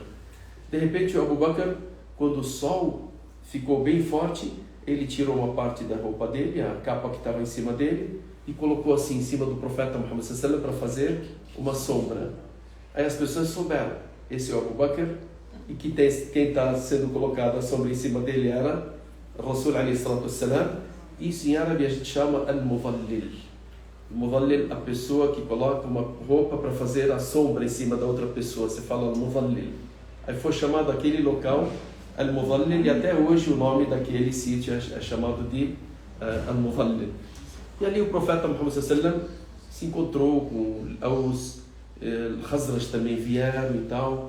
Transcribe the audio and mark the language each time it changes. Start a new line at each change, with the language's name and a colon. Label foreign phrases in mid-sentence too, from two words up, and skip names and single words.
Portuguese: De repente o Abu Bakr, quando o sol ficou bem forte, ele tirou uma parte da roupa dele, a capa que estava em cima dele, e colocou assim em cima do profeta Muhammad sallam para fazer uma sombra. Aí as pessoas souberam: esse é o Abu Bakr, e que quem está sendo colocada a sombra em cima dele era
Arabic: رسول عليه الصلاة والسلام.
Portuguese: Isso em árabe a gente chama al-mudallil. Al-mudallil, a pessoa que coloca uma roupa para fazer a sombra em cima da outra pessoa. Você fala al-mudallil. Aí foi chamado aquele local al-mudallil, e até hoje o nome daquele sítio é chamado de al-mudallil. E ali o profeta Muhammad sallam se encontrou com os Khazraj também vieram e tal.